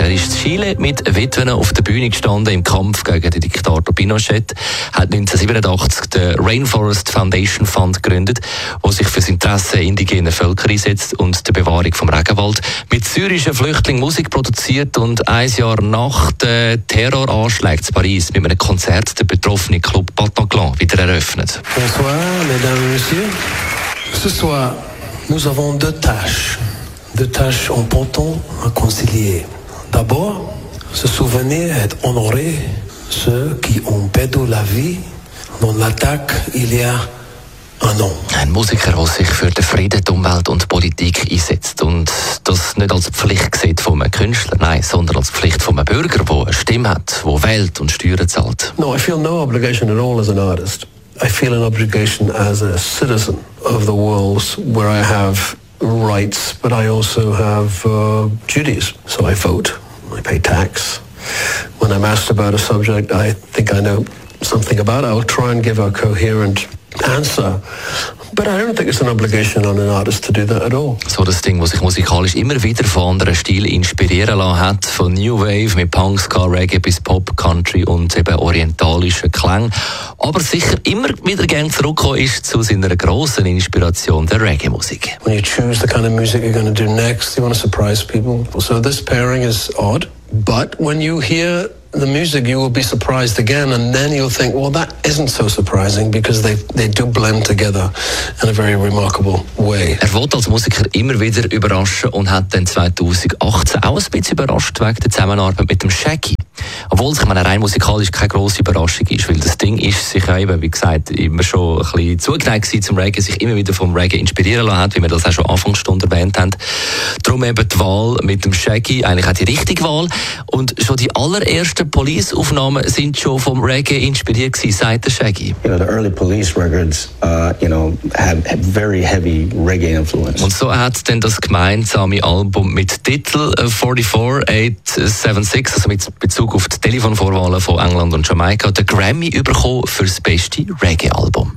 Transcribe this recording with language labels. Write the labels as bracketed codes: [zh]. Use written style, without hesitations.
[de] Er ist in Chile mit Witwen auf der Bühne gestanden im Kampf gegen den Diktator Pinochet, hat 1987 den Rainforest Foundation Fund gegründet, der sich für das Interesse indigener Völker einsetzt und der Bewahrung vom Regenwald, mit syrischen Flüchtlingen Musik produziert und ein Jahr nach den Terroranschlägen in Paris mit einem Konzert den betroffenen Club Bataclan wieder eröffnet. [fr] Bonsoir, mesdames, messieurs. Ce soir, nous avons deux tâches importantes à concilier. D'abord, se souvenir et honorer ceux qui ont perdu la vie dans l'attaque il y a un an. [de] Ein Musiker, der sich für den Frieden, die Umwelt und die Politik einsetzt und das nicht als Pflicht sieht von einem Künstler, nein, sondern als Pflicht von einem Bürger, der eine Stimme hat, der wählt und Steuern zahlt. [en] No, I feel no obligation at all as an artist. I feel an obligation as a citizen of the world where I have rights, but I also have duties. So I vote, I pay tax. When I'm asked about a subject I think I know something about, I'll try and give a coherent answer. But I don't think it's an obligation on an artist to do that at all. [de] So das Ding, was sich musikalisch immer wieder von anderen Stilen inspirieren lassen hat, von New Wave mit Punk, Ska, Reggae bis Pop, Country und eben orientalischen Klang. Aber sicher immer wieder gern zurückgekommen ist zu seiner grossen Inspiration, der Reggae-Musik. [en] When you choose the kind of music you're going to do next, you want to surprise people. So this pairing is odd. But when you hear the music, you will be surprised again, and then you'll think, well, that isn't so surprising, because they do blend together in a very remarkable way. [de] Er wollte als Musiker immer wieder überraschen und hat dann 2018 auch ein bisschen überrascht wegen der Zusammenarbeit mit dem Shaggy. Obwohl es, ich meine, rein musikalisch keine grosse Überraschung ist, weil das Ding ist sich ja eben, wie gesagt, immer schon ein bisschen zugeneigt gewesen zum Reggae, sich immer wieder vom Reggae inspirieren lassen hat, wie wir das auch schon Anfangsstunde erwähnt haben. Darum eben die Wahl mit dem Shaggy, eigentlich auch die richtige Wahl. Und schon die allerersten Police-Aufnahmen sind schon vom Reggae inspiriert gewesen, sagt der Shaggy. [en] You know, the early Police records, you know, have very heavy Reggae influence. [de] Und so hat dann das gemeinsame Album mit Titel 44876, also mit Bezug auf die Telefonvorwahlen von England und Jamaika, den Grammy bekommen für das beste Reggae-Album.